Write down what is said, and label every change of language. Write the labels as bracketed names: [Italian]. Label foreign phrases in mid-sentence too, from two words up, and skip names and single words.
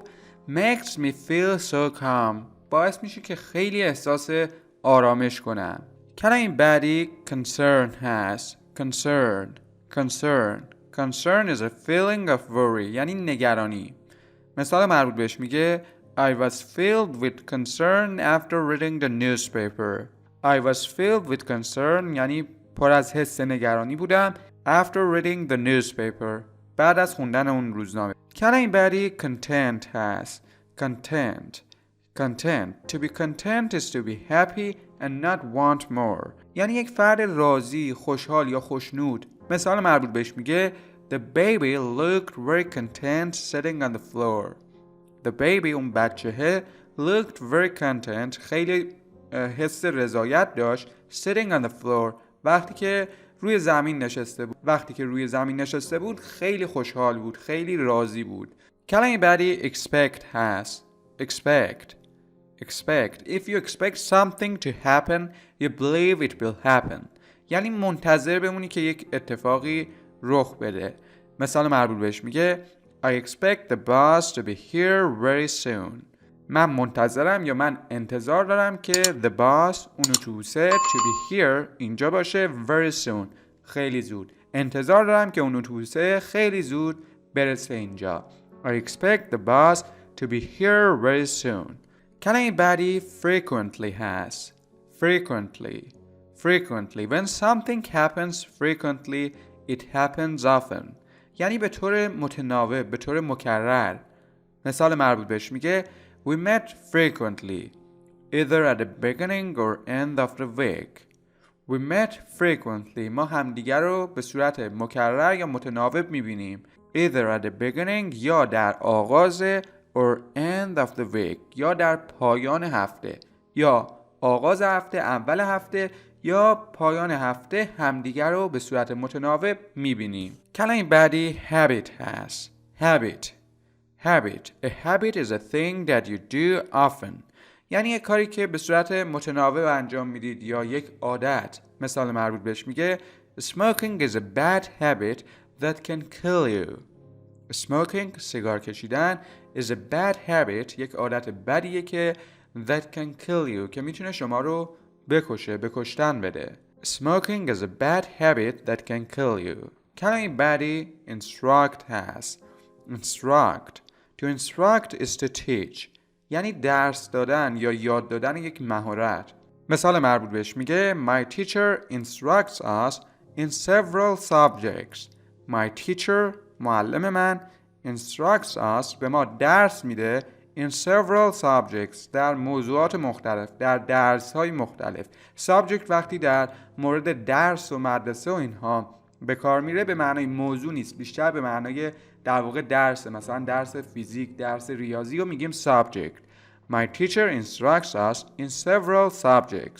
[English] Makes me feel so calm [Persian] باعث میشه که خیلی احساس آرامش کنم. کلمه بعدی concern هست. [English] Concern is a feeling of worry [Persian] یعنی نگرانی. [English] مثال مربوط بهش میگه I was filled with concern after reading the newspaper. I was filled with concern [Persian] یعنی پر از حس نگرانی بودم [English] after reading the newspaper [Persian] بعد از خوندن اون روزنامه. کلمه بعدی content هست. [English] Content. To be content is to be happy and not want more. [Persian] یعنی یک فرد راضی، خوشحال یا خوشنود. [English] مثال مربوط بهش میگه The baby looked very content sitting on the floor. The baby، [Persian] اون بچه‌ه، [English] looked very content، [Persian] خیلی حس رضایت داشت [English] sitting on the floor، [Persian] وقتی که روی زمین نشسته بود خیلی خوشحال بود، خیلی راضی بود. کلمه بعدی expect هست. [English] Expect. If you expect something to happen, you believe it will happen. [Persian] یعنی منتظر بمونی که یک اتفاقی رخ بده. [English] مثال مربوط بهش میگه I expect the bus to be here very soon. [Persian] من منتظرم یا من انتظار دارم که [English] the bus، [Persian] اون اتوبوسه، [English] to be here، [Persian] اینجا باشه، [English] very soon، [Persian] خیلی زود. انتظار دارم که اون اتوبوسه خیلی زود برسه اینجا. [English] I expect the bus to be here very soon. [Persian] کلمه بعدی frequently هست. Frequently. [English] When something happens frequently, it happens often. [Persian] یعنی به طور متناوب، به طور مکرر. مثال مربوط بهش میگه [English] We met frequently, either at the beginning or end of the week. We met frequently. [Persian] ما همدیگر رو به صورت مکرر یا متناوب میبینیم. [English] Either at the beginning [Persian] یا در آغاز [English] or end of the week [Persian] یا در پایان هفته، یا آغاز هفته، اول هفته یا پایان هفته همدیگر رو به صورت متناوب میبینیم. کلمه بعدی habit هست. Habit. [English] A habit is a thing that you do often. [Persian] یعنی یک کاری که به صورت متناوب انجام میدید یا یک عادت. [English] مثال مربوط بهش میگه Smoking is a bad habit that can kill you. Smoking، [Persian] سیگار کشیدن، [English] is a bad habit، [Persian] یک عادت بدیه که [English] that can kill you، [Persian] که میتونه شما رو بکشه، به کشتن بده. [English] Smoking is a bad habit that can kill you. [Persian] کلمه بعدی instruct هست. [English] To instruct is to teach. [Persian] یعنی درس دادن یا یاد دادن یک مهارت. [English] مثال مربوط بهش میگه My teacher instructs us in several subjects. My teacher، [Persian] معلم من، [English] instructs us، [Persian] به ما درس میده [English] in several subjects، [Persian] در موضوعات مختلف، در درس‌های مختلف. subject وقتی در مورد درس و مدرسه و اینها به کار میره به معنای موضوع نیست، بیشتر به معنای در واقع درس، مثلا درس فیزیک، درس ریاضی رو میگیم subject. [English] My teacher instructs us in several subjects.